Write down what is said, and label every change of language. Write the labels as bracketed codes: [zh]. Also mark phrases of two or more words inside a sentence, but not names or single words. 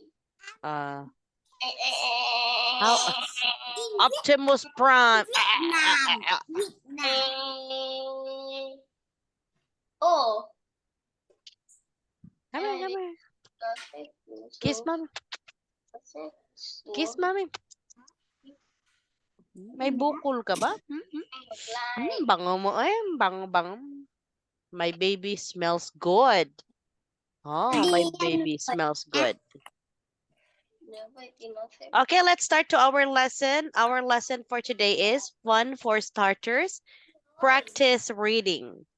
[en] Uh, how Optimus Prime. Oh. Come here, come here. Kiss mommy. Kiss mommy. [tl] May bukol ka ba? Bango mo eh. Bango, bango. [en] My baby smells good. Oh, my baby smells good. Okay, let's start to our lesson. Our lesson for today is Fun for Starters. Practice reading.